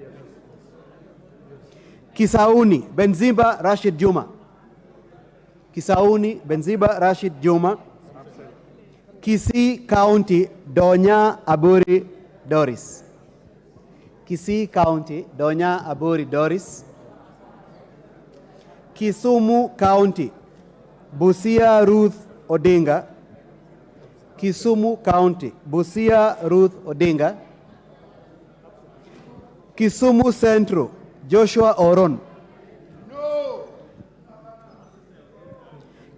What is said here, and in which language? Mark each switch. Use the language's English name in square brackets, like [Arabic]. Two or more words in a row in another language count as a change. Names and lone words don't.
[English] Kisauni, Benzimba Rashid Juma. Kisauni, Benziba Rashid Juma. Kisii County, Donya Aburi Doris. Kisii County, Donya Aburi Doris. Kisumu County, Busia Ruth Odinga. Kisumu County, Busia Ruth Odinga. Kisumu Central, Joshua Oron.